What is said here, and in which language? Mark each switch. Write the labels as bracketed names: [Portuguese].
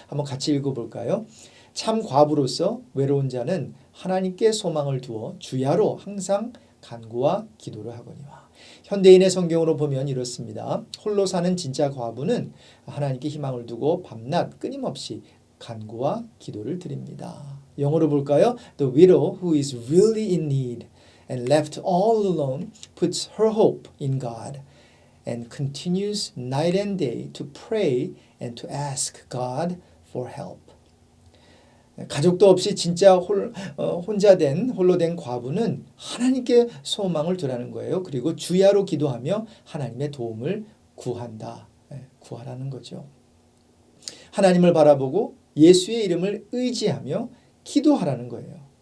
[Korean] 한번 같이 읽어볼까요? 참 과부로서 외로운 자는 하나님께 소망을 두어 주야로 항상 간구와 기도를 하거니와. 현대인의 성경으로 보면 이렇습니다. 홀로 사는 진짜 과부는 하나님께 희망을 두고 밤낮 끊임없이 간구와 기도를 드립니다. 영어로 볼까요? [English] The widow who is really in need and left all alone puts her hope in God and continues night and day to pray and to ask God for help. [Korean] 가족도 없이 진짜 혼자 된 홀로 된 과부는 하나님께 소망을 두라는 거예요. 그리고 주야로 기도하며 하나님의 도움을 구한다. 구하라는 거죠. 하나님을 바라보고 예수의 이름을 의지하며 기도하라는 거예요.